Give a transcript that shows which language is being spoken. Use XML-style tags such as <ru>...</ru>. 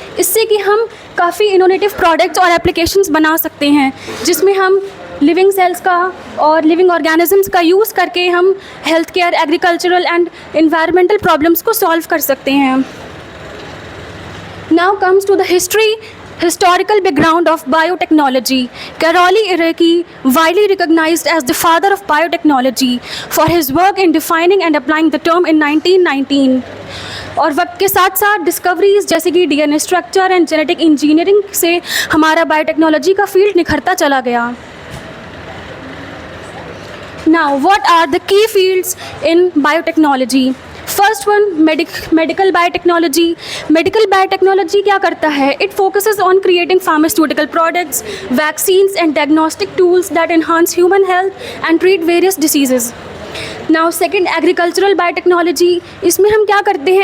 <hi>इससे कि हम काफ़ी इनोवेटिव प्रोडक्ट्स और एप्लीकेशंस बना सकते हैं, जिसमें हम लिविंग सेल्स का और लिविंग ऑर्गेनिजम्स का यूज़ करके हम health care, agricultural and environmental problems को सॉल्व कर सकते हैं।</hi> <en>Now comes to the historical background of biotechnology. Karoli Iraqi, widely recognized as the father of biotechnology for his work in defining and applying the term in 1919.</en> <hi>और वक्त के साथ साथ discoveries जैसे कि</hi> <en>DNA structure and genetic engineering</en> <hi>से हमारा biotechnology का फील्ड निखरता चला गया।</hi> <en>Now, what are the key fields in biotechnology? First one medical biotechnology. Medical biotechnology</en> <hi>क्या करता है?</hi> <en>It focuses on creating pharmaceutical products, vaccines and diagnostic tools that enhance human health and treat various diseases. Now second agricultural biotechnology.</en> <hi>इसमें हम क्या करते हैं?</hi>